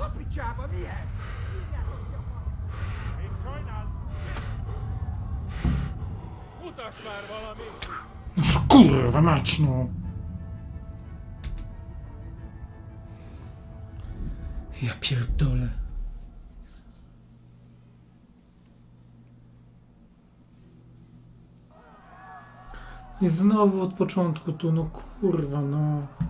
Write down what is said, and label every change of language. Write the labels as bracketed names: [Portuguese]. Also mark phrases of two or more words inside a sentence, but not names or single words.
[English] jab on me head. [Hungarian] Mutasd már valami! [Polish] No kurwa mać, no! Ja pierdolę. I znowu od początku tu, no kurwa, no.